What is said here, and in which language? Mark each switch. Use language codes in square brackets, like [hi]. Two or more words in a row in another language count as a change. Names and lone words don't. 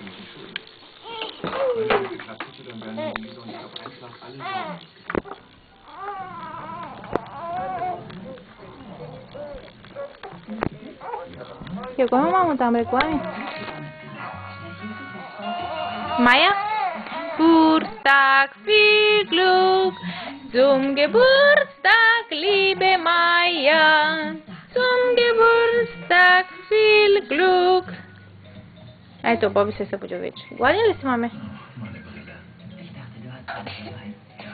[bg] Какво има, мамо, там реклами? Майя? [de] Geburtstag, viel Glück, zum Geburtstag, liebe Maya, zum Geburtstag, viel Glück. [bg] Ето, Боби се събудил вече. Гладен ли си, маме?